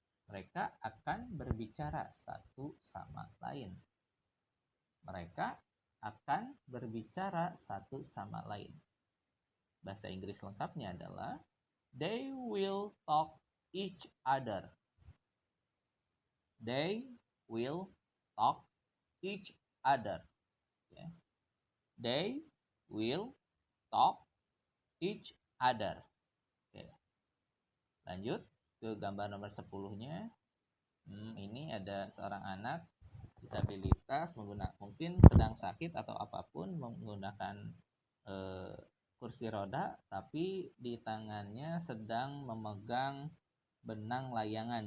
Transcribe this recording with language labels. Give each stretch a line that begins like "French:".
Indonesian: Mereka akan berbicara satu sama lain. Mereka akan berbicara satu sama lain. Bahasa Inggris lengkapnya adalah
English: they will talk each other. They will talk each other. Okay. They will talk each other.
Indonesian: Okay. Lanjut ke gambar nomor 10-nya. Ini ada seorang anak disabilitas mungkin sedang sakit atau apapun, menggunakan kursi roda, tapi di tangannya sedang memegang benang layangan.